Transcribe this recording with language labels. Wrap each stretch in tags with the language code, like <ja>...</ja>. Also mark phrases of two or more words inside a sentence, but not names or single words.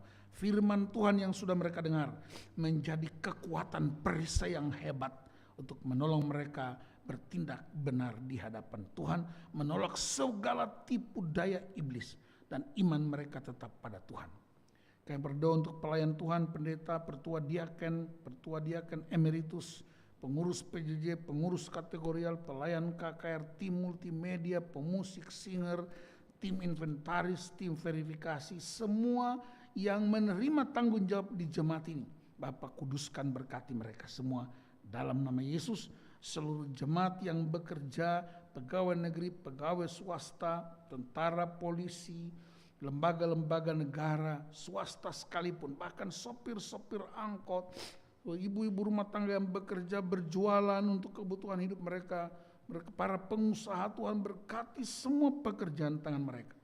<id>Firman Tuhan yang sudah mereka dengar menjadi kekuatan perisai yang hebat untuk menolong mereka bertindak benar di hadapan Tuhan, menolak segala tipu daya iblis, dan iman mereka tetap pada Tuhan. Kami berdoa untuk pelayan Tuhan, pendeta, pertua diaken emeritus, pengurus PJJ, pengurus kategorial, pelayan KKR, tim multimedia, pemusik, singer, tim inventaris, tim verifikasi, semua yang menerima tanggung jawab di jemaat ini. Bapak kuduskan, berkati mereka semua dalam nama Yesus. Seluruh jemaat yang bekerja, pegawai negeri, pegawai swasta, tentara, polisi, lembaga-lembaga negara, swasta sekalipun, bahkan sopir-sopir angkot, ibu-ibu rumah tangga yang bekerja, berjualan untuk kebutuhan hidup mereka, para pengusaha, Tuhan berkati semua pekerjaan tangan mereka.</id>